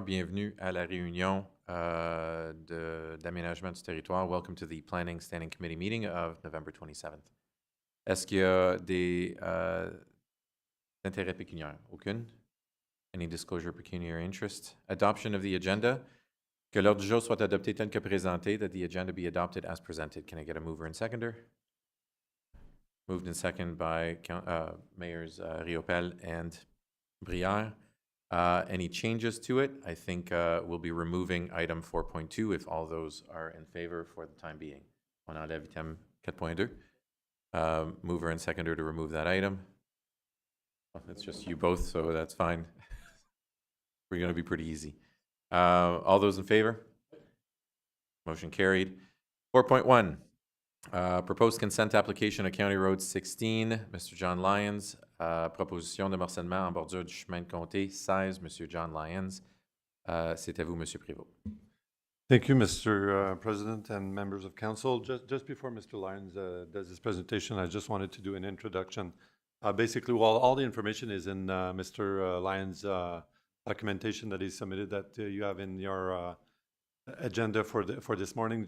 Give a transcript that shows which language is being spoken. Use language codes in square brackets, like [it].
[fr] Bienvenue à la réunion d'aménagement du territoire. [en] Welcome to the Planning Standing Committee meeting of November 27th. [fr] Est-ce qu'il y a des intérêts pécuniaires? Aucune? [en] Any disclosure pecuniary interest? Adoption of the agenda. [fr] Que l'ordre du jour soit adopté tel que présenté, [en] that the agenda be adopted as presented. Can I get a mover and seconder? Moved and seconded by Mayors Riopel and Brière. Any changes to it? I think we'll be removing item 4.2 if all those are in favor for the time being. [fr] On enlève [en] item 4.2. Mover and seconder to remove that item. Well, it's just you both, so that's fine. We're going to be pretty easy. All those in favor? Motion carried. 4.1. Proposed consent application of County Road 16, Mr. John Lyons. [fr] Proposition de morcellement en bordure du chemin de Comté 16, Monsieur John Lyons. C'est à vous, Monsieur Prévost. [en] Thank you, Mr. President and members of council. Just before Mr. Lyons does his presentation, I just wanted to do an introduction. Basically, while all the information is in Mr. Lyons' documentation that he submitted that you have in your agenda for this morning.